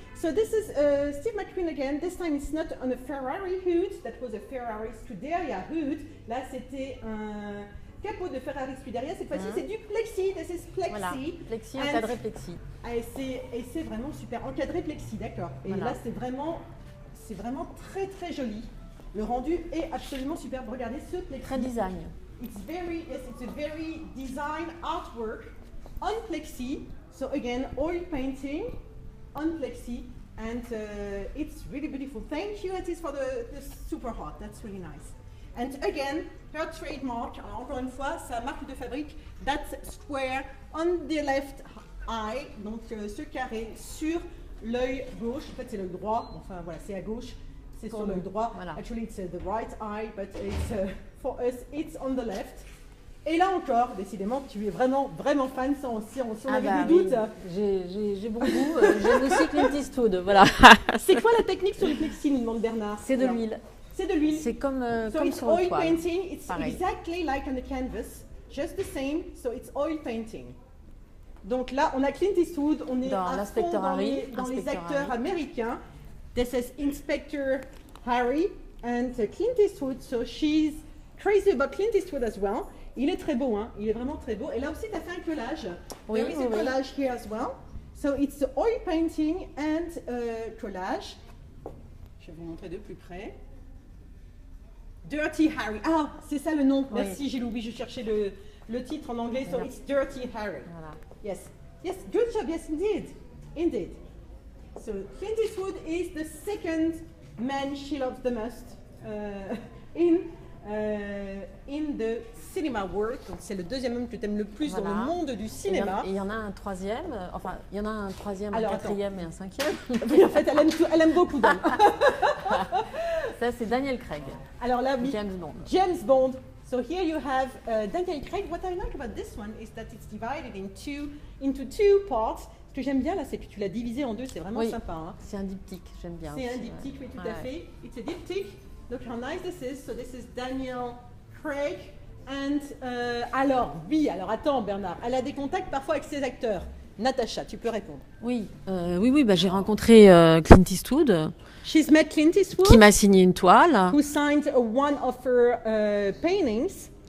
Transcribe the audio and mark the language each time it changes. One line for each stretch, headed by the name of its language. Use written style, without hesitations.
English: So this is Steve McQueen again. This time it's not on a Ferrari hood. That was a Ferrari Scuderia hood.
French: Là, c'était un capot de Ferrari Scuderia. Cette fois-ci, c'est du plexi.
English: This is plexi.
French: Voilà. Plexi, encadré plexi. Et c'est vraiment super. Encadré plexi, d'accord. Et là, c'est vraiment très très joli. Le rendu est absolument superbe. Regardez ce plexi. Très design.
English: It's a very design artwork on plexi. So again, oil painting on plexi, and it's really beautiful. Thank you, Atis, for the super hot. That's really nice. And again, her trademark.
French: Alors encore une fois, sa marque de fabrique.
English: That square on the left eye,
French: donc ce carré sur l'œil gauche. En fait, c'est l'œil droit. Enfin voilà, c'est à gauche. C'est sur l'œil droit. Voilà.
English: Actually, it's the right eye, but it's for us, it's on the left.
French: Et là encore, décidément, tu es vraiment fan, si on avait des doutes. J'ai bon goût, j'aime aussi Clint Eastwood, voilà. C'est quoi la technique sur le plexi, nous demande Bernard? C'est de l'huile. C'est de l'huile. C'est comme sur le toile.
English: Oil painting, it's pareil. Exactly like on the canvas, just the same, so it's oil painting.
French: Donc là, on a Clint Eastwood, on est dans à fond dans les acteurs américains.
English: This is Inspector Harry and Clint Eastwood, so she's crazy about Clint Eastwood as well.
French: Il est très beau, hein. Il est vraiment très beau. Et là aussi, tu as fait un collage. Oui,
English: There is a collage here as well. So it's the oil painting and collage.
French: Je vais vous montrer de plus près. Dirty Harry. Ah, c'est ça le nom. Oui. Merci Gilles, oui, je cherchais le titre en anglais.
English: So it's Dirty Harry.
French: Voilà.
English: Yes, good job. Yes, indeed. So Clint Eastwood is the second man she loves the most in the cinema world.
French: Donc c'est le deuxième homme que tu aimes le plus dans le monde du cinéma. Et il y en a un troisième, il y en a un troisième, un quatrième et un cinquième. Oui, en fait, elle aime beaucoup d'hommes. Ça, c'est Daniel Craig. Alors là, oui. James Bond.
English: So here you have Daniel Craig. What I like about this one is that it's divided into two parts.
French: Ce que j'aime bien là, c'est que tu l'as divisé en deux. C'est vraiment sympa. Hein. C'est un diptyque, j'aime bien. C'est un diptyque, oui, tout à fait.
English: It's a diptyque. Look how nice this is. So this is Daniel Craig. And
French: alors attends Bernard, elle a des contacts parfois avec ses acteurs. Natacha, tu peux répondre. Oui, j'ai rencontré Clint Eastwood.
English: She's met Clint Eastwood.
French: Qui m'a signé une toile.
English: Who signed one of her paintings.